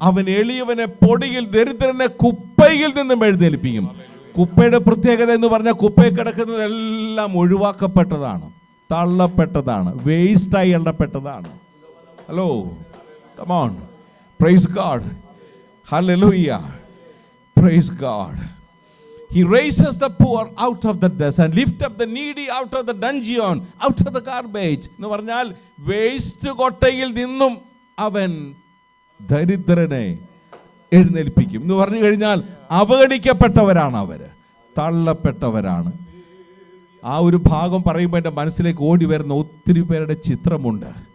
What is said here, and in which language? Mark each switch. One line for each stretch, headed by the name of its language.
Malayalam: അവൻ എളിയവനെ പൊടിയിൽ, ദരിദ്രനെ കുപ്പയിൽ നിന്നും എഴുന്നേൽപ്പിക്കും. കുപ്പയുടെ പ്രത്യേകത എന്ന് പറഞ്ഞാൽ കുപ്പയിൽ കിടക്കുന്നതെല്ലാം ഒഴിവാക്കപ്പെട്ടതാണ്. തള്ളപ്പെട്ടതാണ്, വേസ്റ്റായി എണ്ണപ്പെട്ടതാണ്. Hello, come on, praise God, hallelujah, praise God.
English: He raises the poor out of the dust and lift up the needy out of the dungeon, out of the garbage.
Malayalam: എന്ന് പറഞ്ഞാൽ waste കൊട്ടയിൽ നിന്നും അവൻ ദരിദ്രനെ എഴുന്നേൽപ്പിക്കും എന്ന് പറഞ്ഞു കഴിഞ്ഞാൽ അവഗണിക്കപ്പെട്ടവരാണ് അവർ, തള്ളപ്പെട്ടവരാണ്. ആ ഒരു ഭാഗം പറയുമ്പോൾ എൻ്റെ മനസ്സിലേക്ക് ഓടി വരുന്ന ഒത്തിരി പേരുടെ ചിത്രമുണ്ട്.